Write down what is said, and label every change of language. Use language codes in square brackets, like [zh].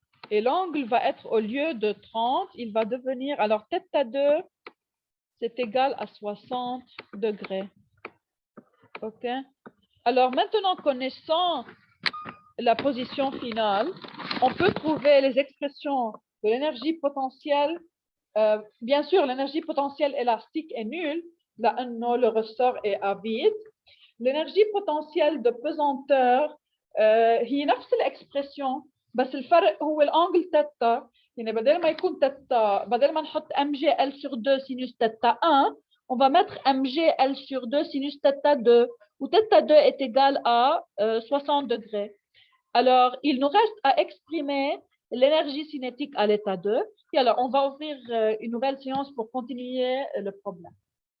[fr] Et l'angle va être, au lieu de 30, il va devenir, alors θ2, c'est égal à 60 degrés. OK? Alors, maintenant, connaissant la position finale, on peut trouver les expressions de l'énergie potentielle. Bien sûr, l'énergie potentielle élastique est nulle. Là, non, le ressort est à vide. L'énergie potentielle de pesanteur [ar] هي نفس الإكسبريسيون بس الفرق هو الأنجل تتا. يعني بدل ما يكون تتا بدل ما نحط [fr] mg L sur 2 sinus θ 1, on va mettre mg L sur 2 sinus θ 2 où θ 2 est égal à 60 degrés. Alors, il nous reste à exprimer l'énergie cinétique à l'état 2. Et alors, on va ouvrir une nouvelle séance pour continuer le problème.